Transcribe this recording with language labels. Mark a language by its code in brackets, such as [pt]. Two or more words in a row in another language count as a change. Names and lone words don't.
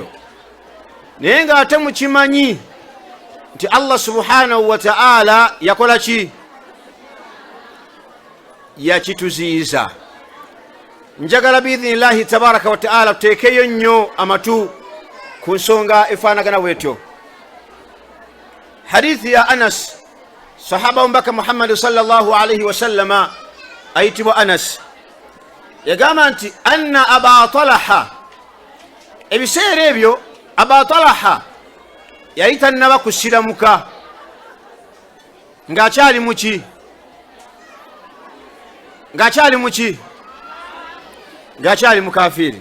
[lg] Naye nga ate mukimanyi nti [ar] الله سبحانه وتعالى [lg] yakola ki? Yakituziyiza. Njagala [ar] بإذن الله تبارك وتعالى [lg] tuteekeyo nnyo amatu ku nsonga efaanagana bwetyo. Hadithi ya Anas, sahaba mbaka Muhammad [ar] صلى الله عليه وسلم [lg] ayitibwa Anas, yagamba nti [ar] أن أبا طلحة, [lg] ebiseera ebyo Aba Talaha yayita naba kusiramuka ng'akyali muki? Ng'akyali mukafiri.